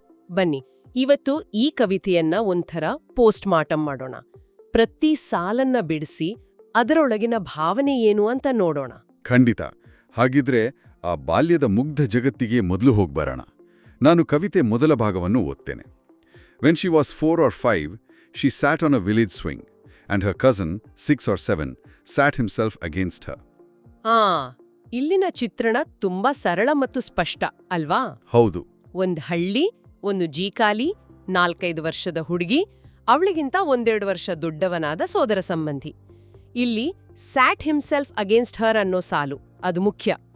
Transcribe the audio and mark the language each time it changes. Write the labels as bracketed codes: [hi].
[kn] ಬನ್ನಿ ಇವತ್ತು ಈ ಕವಿತೆಯನ್ನ ಒಂಥರ ಪೋಸ್ಟ್ ಮಾರ್ಟಮ್ ಮಾಡೋಣ. ಪ್ರತಿ ಸಾಲನ್ನ ಬಿಡಿಸಿ ಅದರೊಳಗಿನ ಭಾವನೆ ಏನು ಅಂತ ನೋಡೋಣ. ಖಂಡಿತ. ಹಾಗಿದ್ರೆ ಆ ಬಾಲ್ಯದ ಮುಗ್ಧ ಜಗತ್ತಿಗೆ ಮೊದಲು ಹೋಗ್ಬರೋಣ. ನಾನು ಕವಿತೆ ಮೊದಲ ಭಾಗವನ್ನು ಓದ್ತೇನೆ. [en] When she was 4 or 5, she sat on a village swing, and her cousin, 6 or 7, sat himself against her. [kn] ಇಲ್ಲಿನ ಚಿತ್ರಣ ತುಂಬಾ ಸರಳ ಮತ್ತು ಸ್ಪಷ್ಟ ಅಲ್ವಾ? ಹೌದು. ಒಂದ್ ಹಳ್ಳಿ, ಒಂದು ಜೀಕಾಲಿ, 4-5 ವರ್ಷದ ಹುಡುಗಿ, ಅವಳಿಗಿಂತ 1-2 ವರ್ಷ ದೊಡ್ಡವನಾದ ಸೋದರ ಸಂಬಂಧಿ. ಇಲ್ಲಿ [en] sat himself against her [kn] ಅನ್ನೋ ಸಾಲು ಅದು ಮುಖ್ಯ.